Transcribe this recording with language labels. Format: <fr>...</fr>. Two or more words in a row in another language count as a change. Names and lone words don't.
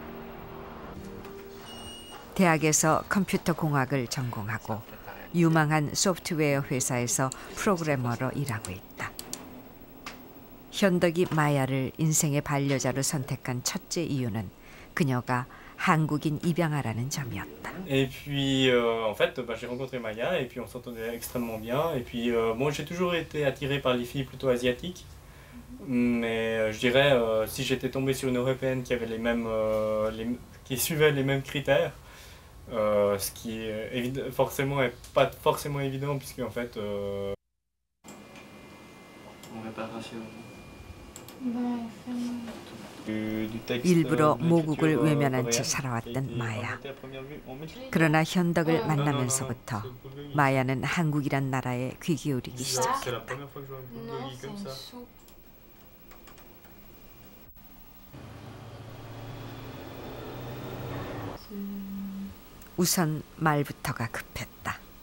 <ko>대학에서 컴퓨터 공학을 전공하고 유망한 소프트웨어 회사에서 프로그래머로 일하고 있다. 현덕이 마야를 인생의 반려자로 선택한 첫째 이유는 그녀가 한국인 입양아라는 점이었다.</ko> <fr>Et puis en fait j'ai rencontré Maya et puis on s'entendait extrêmement bien et puis moi j'ai toujours été attiré par les filles plutôt asiatiques mais je dirais si j'étais tombé sur une européenne qui avait les mêmes qui suivait les mêmes critères ce qui est forcément est pas forcément évident puisque en fait on n'est pas rassuré. Du</fr> <ko>일부러 모국을 외면한 채 살아왔던 마야. 그러나 현덕을 만나면서부터 마야는 한국이란 나라에 귀 기울이기 시작했다. 우선 말부터가 급했다.</ko>